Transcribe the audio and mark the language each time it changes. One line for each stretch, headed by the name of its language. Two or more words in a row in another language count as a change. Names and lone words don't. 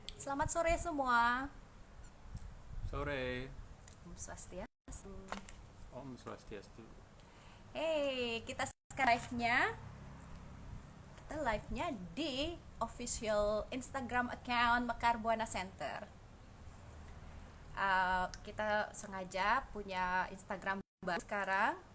Indonesian: Selamat sore semua. Sore,
Balinese: Om Swastiastu. Om Swastiastu.
Indonesian: Hey, kita sekarang live-nya di
English: official Instagram account
Indonesian: Mekar Buana Center. Kita sengaja punya Instagram baru sekarang.